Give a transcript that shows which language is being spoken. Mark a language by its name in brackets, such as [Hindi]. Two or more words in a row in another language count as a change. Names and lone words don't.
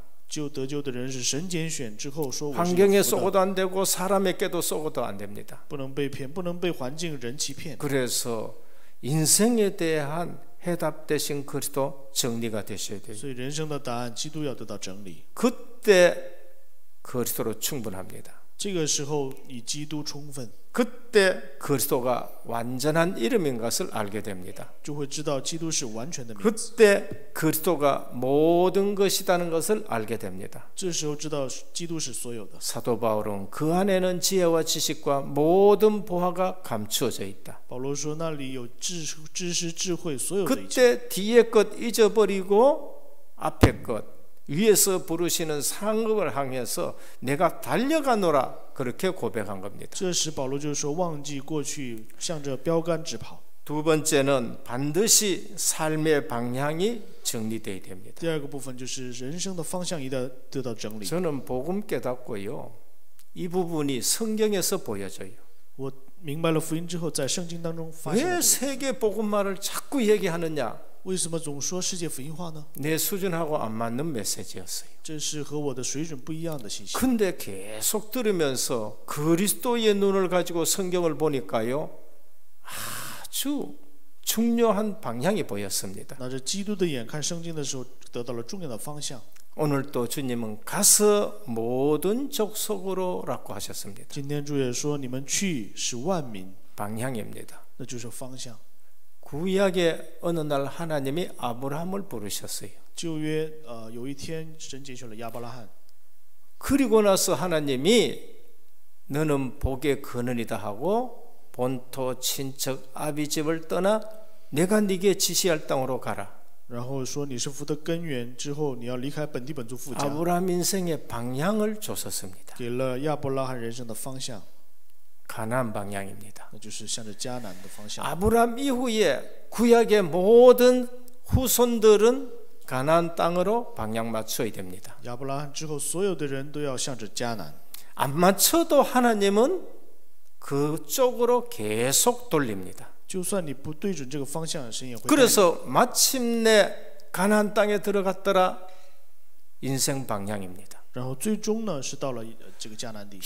[Chinese] 就得救的人是神拣选之后说我是 [Korean] 환경에 [Chinese] 有福的， [Korean] 속어도 안 되고 사람에게도 속어도 안 됩니다. [Chinese] 不能被骗，不能被环境人欺骗。 [Korean] 그래서 인생에 대한 해답 대신 그리스도 정리가 되셔야 돼요. [Chinese] 所以人生的答案，基督要得到整理。 [Korean] 그때 그리스도로 충분합니다. [Chinese] 这个时候以基督充分， [Korean] 그때 그리스도가 완전한 이름인 것을 알게 됩니다. [Chinese] 就会知道基督是完全的名字。 [Korean] 그때 그리스도가 모든 것이라는 것을 알게 됩니다. [Chinese] 这时候知道基督是所有的。 [Korean] 사도 바울은 그 안에는 지혜와 지식과 모든 보화가 감추어져 있다. [Chinese] 保罗说那里有知识、智慧，所有的一切。 [Korean] 그때 뒤에 것 잊어버리고 앞에 것 위에서 부르시는 상급을 향해서 내가 달려가노라 그렇게 고백한 겁니다. [Chinese] 这时保罗就说忘记过去，向着标杆直跑。 [Korean] 두 번째는 반드시 삶의 방향이 정리돼야 됩니다. [Chinese] 第二个部分就是人生的方向一定要得到整理。 [Korean] 저는 복음 깨닫고요. 이 부분이 성경에서 보여져요. [Chinese] 我明白了福音之后，在圣经当中发现了 [Korean] 왜 [Chinese] 这个。 [Korean] 세계 복음말을 자꾸 얘기하느냐? [Chinese] 为什么总说世界福音化呢？ [Korean] 내 수준하고 안 맞는 메시지였어요. [Chinese] 这是和我的水准不一样的信息。 [Korean] 근데 계속 들으면서 그리스도의 눈을 가지고 성경을 보니까요. 아주 중요한 방향이 보였습니다. [Chinese] 拿着基督的眼看圣经的时候，得到了重要的方向。 [Korean] 오늘 또 주님은 가서 모든 족속으로라고 하셨습니다. [Chinese] 今天主也说，你们去使万民， [Korean] 방향입니다. [Chinese] 那就是方向。 [Korean] 구약의 어느 날 하나님이 아브라함을 부르셨어요. [Chinese] 旧约有一天神拣选了亚伯拉罕， [Korean] 그리고 나서 하나님이 너는 복의 근원이다 하고 본토 친척 아비 집을 떠나 내가 네게 지시할 땅으로 가라. [Chinese] 然后说你是福的根源，之后你要离开本地本族父家， [Korean] 아브라함 인생의 방향을 줬었습니다. [Chinese] 给了亚伯拉罕人生的方向， [Korean] 가나안 방향입니다. [Chinese] 那就是向着迦南的方向。 [Korean] 아브라함 이후에 구약의 모든 후손들은 가나안 땅으로 방향 맞춰야 됩니다. [Chinese] 亚伯拉罕之后，所有的人都要向着迦南。 [Korean] 안 맞춰도 하나님은 그쪽으로 계속 돌립니다. [Chinese] 就算你不对准这个方向，神也会带你。 [Korean] 그래서 마침내 가나안 땅에 들어갔더라. 인생 방향입니다. [Chinese] 然后最终呢，是到了这个迦南地。